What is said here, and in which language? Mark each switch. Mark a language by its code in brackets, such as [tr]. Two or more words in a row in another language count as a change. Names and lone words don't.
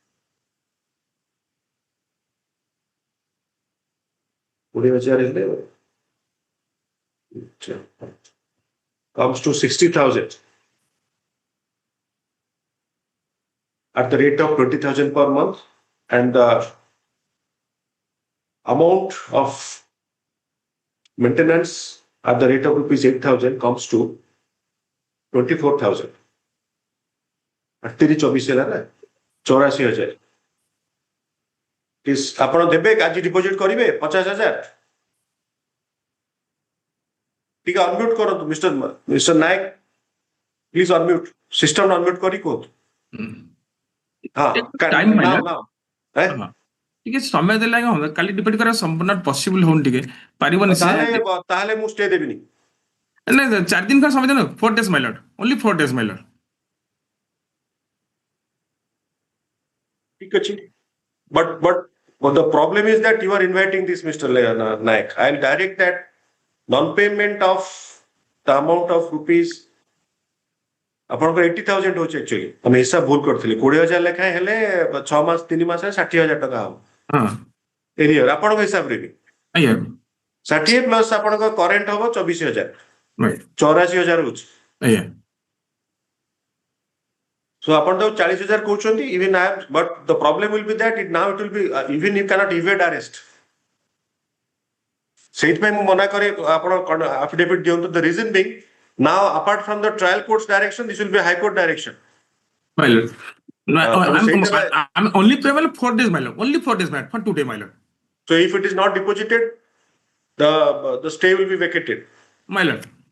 [en] 20,000 comes to 60,000 at the rate of 20,000 per month, and the amount of maintenance at the rate of rupees 8,000 comes to 24,000. [or] at 24,000 84,000 ଆପଣ ଦେବେ ଆଜି ଡିପୋଜିଟ୍ କରିବେ 50,000 ଟିକେ ଅନମ୍ୟୁଟ୍ କରନ୍ତୁ ମିଷ୍ଟର ନାୟକ [en] please unmute system unmute [or] କରି କୁହନ୍ତୁ ଟାଇମ୍ ଟିକେ ସମୟ ଦେଲେ ଆଜ୍ଞା ହବ କାଲି ଡିପେଣ୍ଡ କରିବା ସମ୍ପୂର୍ଣ୍ଣ ପସିବଲ ହଉନି ଟିକେ ପାରିବନି ତାହେଲେ ମୁଁ ଷ୍ଟେ ଦେବିନି ନାଇଁ 4 ଦିନ ସମୟ ଦେନ [en] 4 days my lord only 4 days my lord [or] ଠିକ ଅଛି [en] but the problem is that you are inviting this Mr. [or] Naik. [en] I'll direct that non-payment of the amount of rupees [or] ଆପଣଙ୍କର 80,000 ହଉଛି actually ଆମେ ହିସାବ ଭୁଲ କରିଥିଲି 20,000 ଲେଖାଏଁ ହେଲେ 6 ମାସ 3 ମାସରେ 60,000 ଟଙ୍କା ହବ ଏରିୟର ଆପଣଙ୍କ ହିସାବରେ ବି 60 ପ୍ଲସ ଆପଣଙ୍କ କରେଣ୍ଟ ହବ 24,000 84,000 ହଉଛି [en] so [or] ଆପଣ ତ 40,000 କହୁଛନ୍ତି [en] even I am but the problem will be that it will be even you cannot evade arrest [or] ସେଇଥିପାଇଁ ମୁଁ ମନା କରେ ଆପଣ [en] affidavit ଦିଅନ୍ତୁ the reason being now apart from the trial court's direction this will be a high court direction my lord I'm only payable 4 days my lord only 4 days my lord for today my lord so if it is not deposited the stay will be vacated my lord